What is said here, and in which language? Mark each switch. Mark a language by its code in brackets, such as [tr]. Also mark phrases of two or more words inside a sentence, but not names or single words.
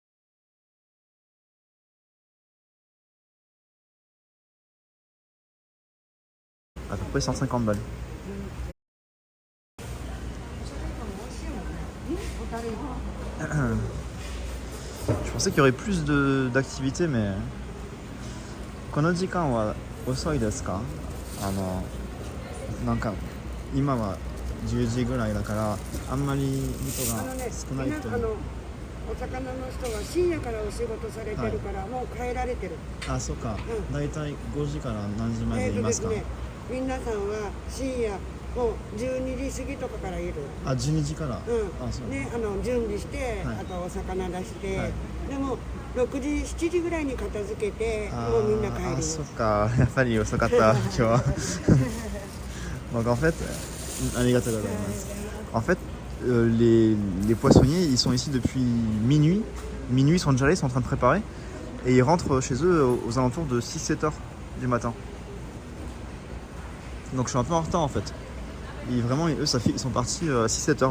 [fr] À peu près 150 balles. Je pensais qu'il y aurait plus d'activités, mais [ja] この時間は遅いですか？なんか今は10時ぐらいだからあんまり人が少ないと。お魚の人は深夜からお仕事されてるから、もう帰られてる。あ、そうか。だいたい5時から何時までいますか？皆さんは深夜もう12時過ぎとかからいる。あ、12時から。あ、そうね、準備して、あとお魚出して、でも6時7時ぐらいに片付けて、もうみんな帰る。あ、そっか。やっぱり遅かった今日は。 [fr] Donc en fait, [ja] ありがとうございます。 [fr] En fait, les poissonniers, ils sont ici depuis minuit. Minuit, ils sont déjà là, ils sont en train de préparer. Et ils rentrent chez eux aux alentours de 6-7 heures du matin. Donc je suis un peu en retard en fait. Et vraiment, eux, ils sont partis à 6-7 heures.